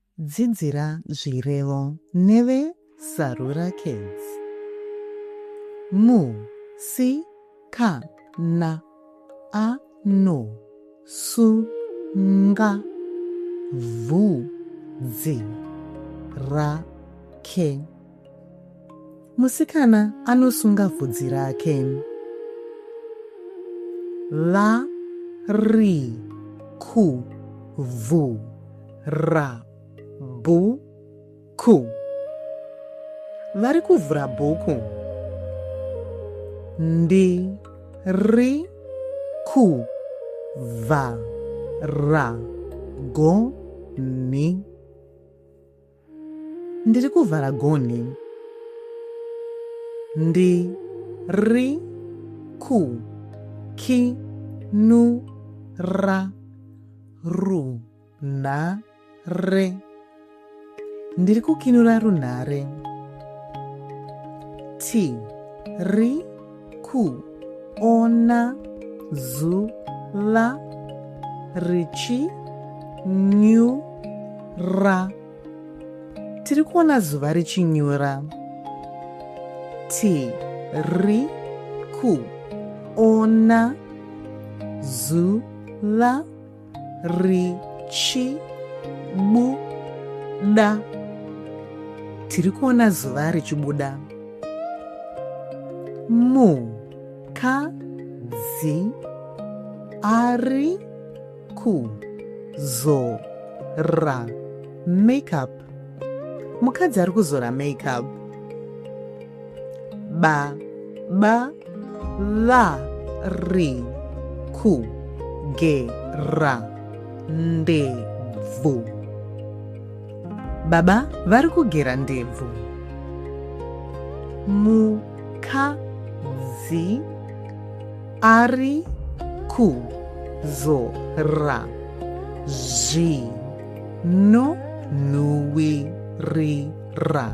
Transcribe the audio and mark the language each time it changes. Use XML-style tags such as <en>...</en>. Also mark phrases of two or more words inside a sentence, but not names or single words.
<sn>Dzidzira zvirevo neve Sarura Kids. Mu, si, ka, na, a, no, su, nga, vu, dzi, ra, ke. Musikana anosunga vhudzi rake. La, ri, ku, vu, ra, bu, ku. Vari kuvhura bhuku. Ndi, ri, ku, va, ra, go, ni. Ndiri kuvhara gonhi. Ndi, ri, ku, ki, nu, ra, ru, na, re. Ndiri kukinura runhare. Ti, ri, ku, ona, zu, la, richi, nyu, ra. Tiri kuona zuva richinyura. Ti, ri, ku, ona, zu, la, richi, bu, da. Tiri kuona zuva richibuda. Mu, ka, zi, ari, ku, zo, ra. Makeup. Mukadzi ari kuzora makeup. Ba, la, ri, ku, ge, ra, nde, vu. Baba vari kugera ndebvu. Mukadzi ari kuzora zvinonhuhwirira.</sn>